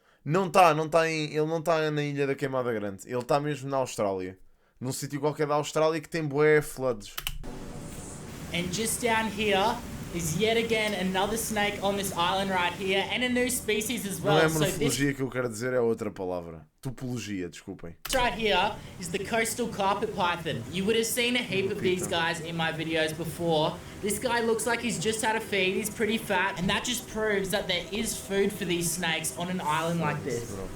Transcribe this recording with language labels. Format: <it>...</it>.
<pt>Ele não está na Ilha da Queimada Grande. Ele está mesmo na Austrália. Num sítio qualquer da Austrália que tem bué floods.</pt> <en>And just down here is yet again another snake on this island right here, and a new species as well.</en> <pt>Não é morfologia que eu quero dizer, é outra palavra. Topologia, desculpem.</pt> <en>This right here is the coastal carpet python. You would have seen a heap of these guys in my videos before. This guy looks like he's just had a feed, he's pretty fat, and that just proves that there is food for these snakes on an island like this.</en>